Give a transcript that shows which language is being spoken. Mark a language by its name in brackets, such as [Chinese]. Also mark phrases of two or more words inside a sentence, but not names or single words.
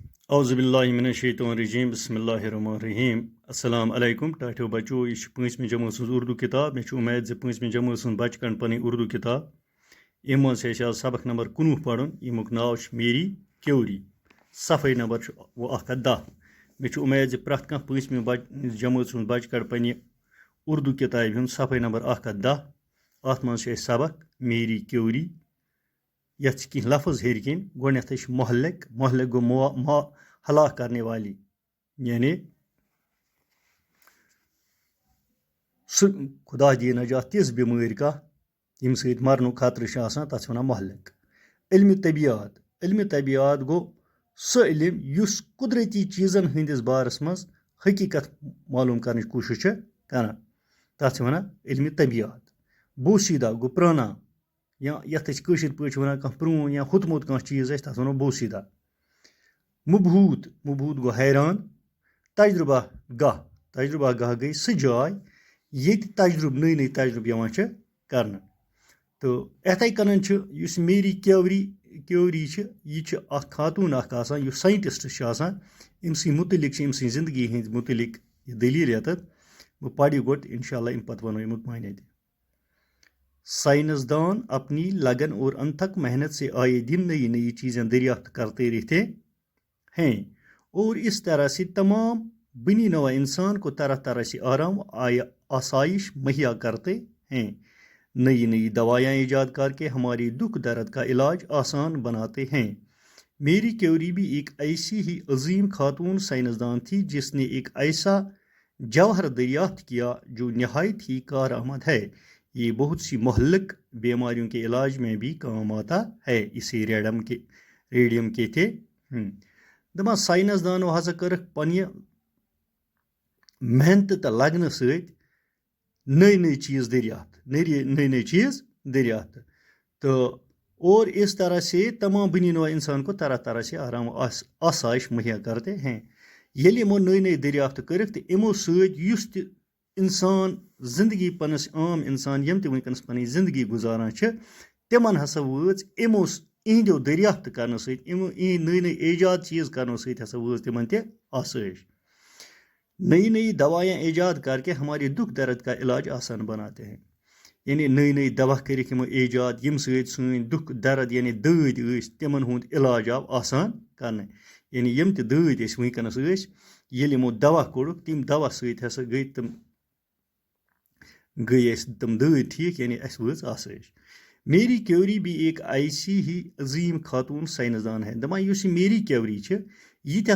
[Arabic] اعوذ باللہ من الشیطان الرجیم بسم اللہ الرحمن الرحیم السلام علیکم [Kashmiri] ٹاٹھو بچو یہ پانچمہ جماعت سن اردو کتاب مے امید ز پانچمہ جماعت سن بچ کن پن اردو کتاب یم مز آج سبق نمبر 19 پڑھن یمیک ناو میری کیوری صفحہ نمبر وہ 10 مے امید ز پرت کھانا پانچمہ جماعت سن بچ کڑ پنہ اردو کتاب ہند صفحہ نمبر 10 ات مز سبق میری کیوری یت کی لفظ ہیر کن گۄڈنیتھے مہلک مہلک گو [Urdu] ہلاک کرنے والی [Kashmiri] یعنی سہ خدا دی نجات تِژھ بیمٲرۍ کانٛہہ ییٚمہِ سۭتۍ مرنُک خطرٕ چھُ آسان تتھ چھِ ونان مہلک علمِ طبیعت گوٚو سُہ علم یُس قدرتی چیٖزن ہٕنٛدِس بارس منٛز حقیٖقت معلوٗم کرنٕچ کوٗشش چھِ کران تتھ چھِ ونان علمِ طبیعت بوسیٖدہ گوٚو پرانا یا یتھ أسۍ کٲشِر پٲٹھۍ چھِ ونان کانٛہہ پرٛون یا ہوٚتمُت کانٛہہ چیٖز آسہِ تتھ ونو بوسیٖدہ مبہوٗت گوٚو حیران تجربہ گاہ گٔے سُہ جاے ییٚتہِ تجربہٕ نٔے تجربہٕ یِوان چھِ کرنہٕ تہٕ یِتھَے کٔنۍ چھُ یُس میری کیوری چھِ یہِ چھِ اکھ خاتوٗن اکھ آسان یُس ساینٹِسٹ چھُ آسان أمۍ سٕنٛدۍ مُتعلق چھِ أمۍ سٕنٛدۍ زندگی ہٕنٛدۍ مُتعلق یہِ دٔلیٖل ییٚتٮ۪تھ بہٕ پرٕ یہِ گۄڈٕ اِنشاء اللہ اَمہِ پتہٕ ونو اَمیُک معنی تہِ [Urdu] سائنسدان اپنی لگن اور انتھک محنت سے آئے دن نئی چیزیں دریافت کرتے رہتے ہیں اور اس طرح سے تمام بنی نوع انسان کو طرح طرح سے آرام آسائش مہیا کرتے ہیں نئی دوائیاں ایجاد کر کے ہماری دکھ درد کا علاج آسان بناتے ہیں میری کیوری بھی ایک ایسی ہی عظیم خاتون سائنسدان تھی جس نے ایک ایسا جوہر دریافت کیا جو نہایت ہی کارآمد ہے یہ بہت سی مہلک بیماریوں کے علاج میں بھی کام آتا ہے اسے ریڈیم کہتے [Kashmiri] دپان سائنسدانو ہسا کرکھ پنہ محنت تو لگنہ سۭتۍ نئی چیز [Urdu] دریافت تو اور اس طرح سے تمام بنی نوع انسان کو طرح طرح سے آرام آسائش مہیا کرتے ہیں [Kashmiri] ییٚلہِ یِمو نئی دریافت کرکھ تہٕ یِمو سۭتۍ یُس تہِ انسان زندگی پنس عام انسان یم تہِ ونکس پنٕنۍ زندگی گزاران چھِ تمن ہسا وٲژ یِہنٛدیو دریافت کرنہٕ سۭتۍ یِہنٛدۍ نئی ایجاد چیز کرنہٕ سۭتۍ ہسا وٲژ تمن تہِ آسٲیش [Urdu] نئی دوائیاں ایجاد کر کے ہمارے دکھ درد کا علاج آسان بناتے ہیں [Kashmiri] یعنی نئی دوا کٔرِکھ یِمو ایجاد ییٚمہِ سۭتۍ سٲنۍ دکھ درد یعنی دٲدۍ ٲسۍ تِمن ہُنٛد علاج آو آسان کرنہٕ یعنی یِم تہِ دٲدۍ ٲسۍ ونکیٚنس ٲسۍ ییٚلہِ یِمو دوا کوٚڑُکھ تَمہِ دوا سۭتۍ ہسا گٔے اَسہِ تِم دٲدۍ ٹھیٖک یعنی اَسہِ وٲژ آسٲیش [Urdu] میری کیوری بھی ایک ایسی ہی عظیم خاتون سائنسدان ہے [Kashmiri] دپان یُس یہِ میری کیوری چھِ یہِ تہِ